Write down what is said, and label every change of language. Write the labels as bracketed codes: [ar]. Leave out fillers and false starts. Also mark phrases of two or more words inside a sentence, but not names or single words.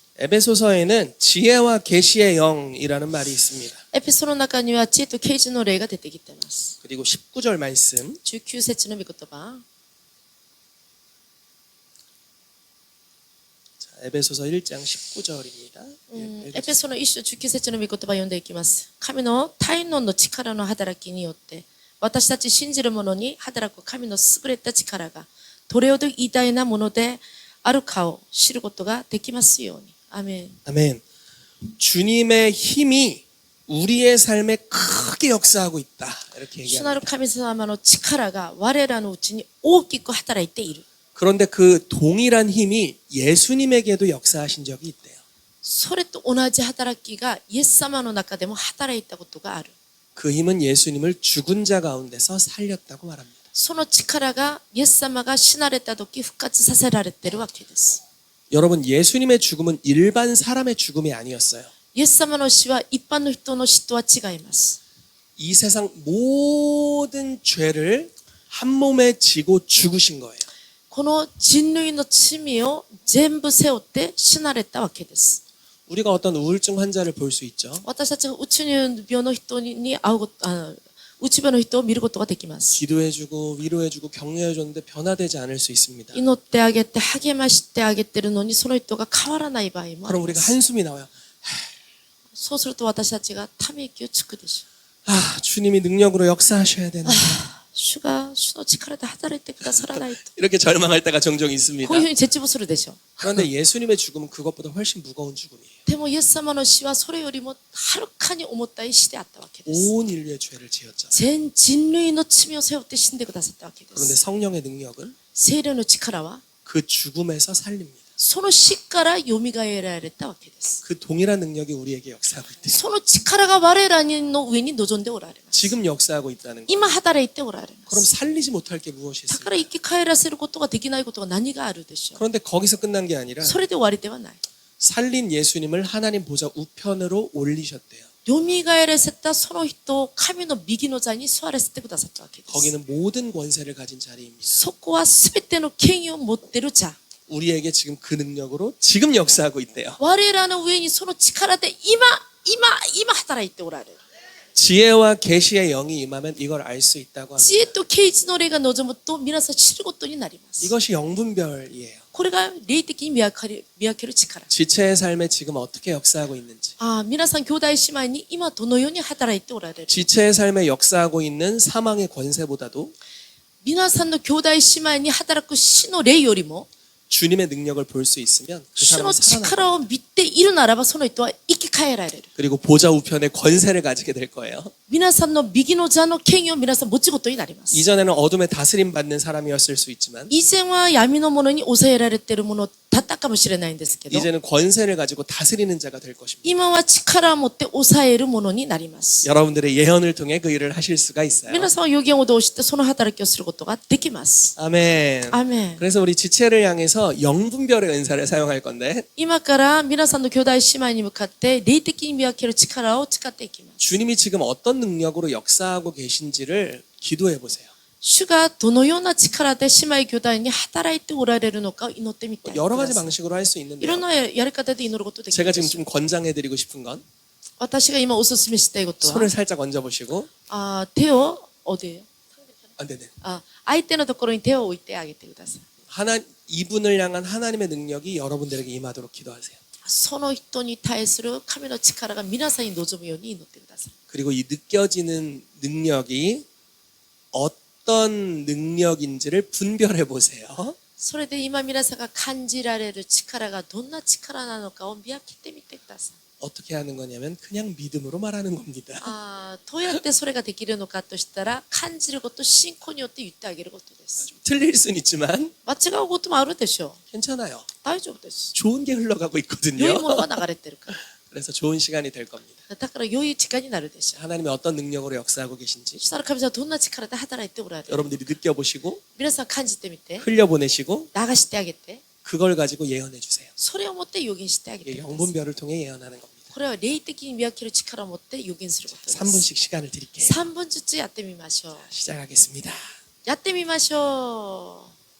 [ko] 에베소서에는 지혜와 계시의 영이라는 말이 있습니다. [ja] エペソの中には知恵と啓示の霊が出てきています。 [ko] 그리고 19절 말씀. [ja] 19 節の御言葉。 [ko] 자, 에베소서 1장 19절입니다. [ja] エペソの一章19節の御言葉を読んでいきます。神の大能の力の働きによって、私たち信じる者に働く神の優れた力が、どれほど偉大なものであるかを知ることができますように。アメン。 [ko] 아멘. 주님의 힘이 우리의 삶에 크게 역사하고 있다. 이렇게 [ja] 主なる [ko] 얘기합니다. [ja] 神様の力が我らのうちに大きく働いている。 [ko] 그런데 그 동일한 힘이 예수님에게도 역사하신 적이 있대요. [ja] それと同じ働きがイエス様の中でも働いたことがある。 [ko] 그 힘은 예수님을 죽은 자 가운데서 살렸다고 말합니다. [ja] その力がイエス様が死なれた時復活させられているわけです。 [ko] 여러분, 예수님의 죽음은 일반 사람의 죽음이 아니었어요. [ja] イエス様の死は一般の人の死とは違います。 [ko] 이 세상 모든 죄를 한 몸에 지고 죽으신 거예요. [ja] この人類の罪を全部背負って死なれたわけです。 [ko] 우리가 어떤 우울증 환자를 볼 수 있죠. [ja] 私たちがうつ病の人に会うこと、うつ病の人を見ることができます。 [ko] 기도해주고 위로해주고 격려해줬는데 변화되지 않을 수 있습니다. [ja] 祈ってあげて励ましてあげてるのにその人が変わらない場合もあ [ko] 그럼 [ja] りま [ko] 우리가 [ja] す。 [ko] 한숨이 나와요. [ja] そうすると私たちがため息をつくでしょう。 [ko] 아, 주님이 능력으로 역사하셔야 되는데. [ja] 主が主の力で働いてくださらないと。 [ko] 이렇게 절망할 때가 종종 있습니다. [ja] こういうふうに絶望するでしょう。 [ko] 그런데 예수님의 죽음은 그것보다 훨씬 무거운 죽음이에요. [ja] でもイエス様の死はそれよりもはるかに重たい死であったわけです。 [ko] 온 인류의 죄를 지었잖아요. [ja] 全人類の罪を背負って死んでくださったわけで [ko] 그런데 [ja] す。 [ko] 성령의 능력은 [ja] 聖霊の力は [ko] 그 죽음에서 살립니다. [ja] その死から蘇られたわけです。 [ko] 그 동일한 능력이 우리에게 역사하고 있대요. [ja] その力が我らの上に臨んでおられます。 [ko] 지금 역사하고 있다는 거예요. [ja] 今働いておられま [ko] 그럼 [ja] す。 [ko] 살리지 못할 게 무엇이 [ja] だ [ko] 있습니까? [ja] から生き返らせることができないことが何があるでしょう。 [ko] 그런데 거기서 끝난 게 아니라 [ja] それで終わりではない。 [ko] 살린 예수님을 하나님 보좌 우편으로 올리셨대요. [ja] 蘇らせたその人を神の右の座に座らせてくださったわけです。 [ko] 거기는 모든 권세를 가진 자리입니다. [ja] そこは全ての権威を持っている座。 [ko] 우리에게 지금 그 능력으로 지금 역사하고 있대요. [ja] 我らの上にその力で今働いておられる。 [ko] 지혜와 계시의 영이 임하면 이걸 알 수 있다고 합니다. [ja] 知恵と啓示の霊が望むと皆さん知ることになります。 [ko] 이것이 영분별이에요. [ja] これが霊的に見分ける力。 [ko] 지체의 삶에 지금 어떻게 역사하고 있는지, [ja] 皆さん兄弟姉妹に今どのように働いておられる。 [ko] 지체의 삶에 역사하고 있는 사망의 권세보다도 [ja] 皆さんの兄弟姉妹に働く死の霊よりも [ko] 주님의 능력을 볼 수 있으면 그 [ja] 主の [ko] 사람은 살아나. [ja] 力を見ているならばその人は生き返られる。 [ko] 그리고 보좌 우편의 권세를 가지게 될 거예요. [ja] 皆さんの右の座の権威を皆さん持ちことになります。 [ko] 이전에는 어둠에 다스림 받는 사람이었을 수 있지만 [ja] 以前は闇のものに抑えられているものだったかもしれないんですけど、 [ko] 이제는 권세를 가지고 다스리는 자가 될 것입니다. [ja] 今は力を持って抑えるものになります。 [ko] 여러분들의 예언을 통해 그 일을 하실 수가 있어요. [ja] 皆さんは予言を通してその働きをすることができます。 [ko] 아멘. [ja] アーメン。 [ko] 그래서 우리 지체를 향해서 이제부터 영분별의 은사를 사용할 건데 [ja] 今から皆さんの兄弟姉妹に向かって霊的に見分ける力を使っていきます。 [ko] 주님이 지금 어떤 능력으로 역사하고 계신지를 기도해 보세요. [ja] 主がどのような力で姉妹兄弟に働いておられるのかを祈ってみてく [ko] 여러 [ja] だ [ko] 가지 [ja] さい。 [ko] 방식으로 할 수 [ja] いろん [ko] 있는데요. [ja] なやり方で祈ることできる [ko] 제가 [ja] で [ko] 지금 [ja] す。 [ko] 좀 권장해드리고 싶은 건 [ja] 私が今お勧めしたいことは [ko] 손을 살짝 얹어보시고 [ja] 手をおで [ko] 아, 네네. [ja] 相手のところに手を置いてあげてください。 [ko] 이분을 향한 하나님의 능력이 여러분들에게 임하도록 기도하세요. [ja] その人に対する神の力が皆さんに望むように祈ってください。 [ko] 그리고 이 느껴지는 능력이 어떤 능력인지를 분별해 보세요. [ja] それで今皆さんが感じられる力がどんな力なのかを見分けてみてください。 [ko] 어떻게 하는 거냐면 그냥 믿음으로 말하는 겁니다. [ja] どうやってそれができるのかとしたら感じること、信仰によって言ってあげることです。 [ko] 틀릴 순 있지만 [ja] 間違うこともあるでしょう。 [ko] 괜찮아요. [ja] 大丈夫です。 [ko] 좋은 게 흘러가고 [ja] 良い [ko] 있거든요. [ja] ものが流れてるか [ko] 그래서 좋은 시간이 될 겁니다. [ja] ら。だから良い時間になるでしょう。 [ko] 하나님이 어떤 능력으로 역사하고 계신지 [ja] そしたら神様はどんな力で働いておられる。 [ko] 여러분들이 느껴보시고 [ja] 皆さん感じてみて、 [ko] 흘려보내시고 [ja] 流してあげて、 [ko] 그걸 가지고 예언해 주세요. [ja] それを持って予言してあげて [ko] 이게 [ja] ください。 [ko] 영분별을 통해 예언하는 겁니다. [ja] これは霊的に見分ける力を持って予言することです。 [ko] 3분씩 시간을 드릴게요. [ja] 3分ずつやってみましょう。 [ko] 시작하겠습니다. [ja] やってみましょう。